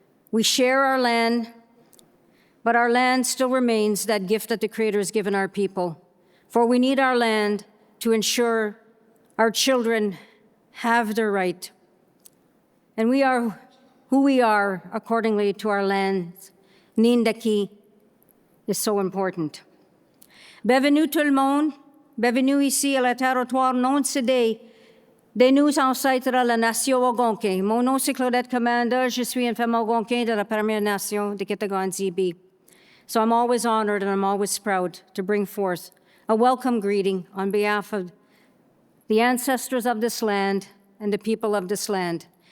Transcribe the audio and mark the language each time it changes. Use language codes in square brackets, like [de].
[en] We share our land, but our land still remains that gift that the Creator has given our people. For we need our land to ensure our children have their right. And we are who we are accordingly to our land. Nindaki is so important. [fr] Bienvenue tout le monde. Bienvenue ici à la territoire non cédé de nous ancêtres la nation algonquin. Mon nom c'est Claudette Commanda. Je suis une femme algonquin de la Première Nation de Kitagan-Zibi. [en] So I'm always honored and I'm always proud to bring forth a welcome greeting on behalf of the ancestors of this land and the people of this land.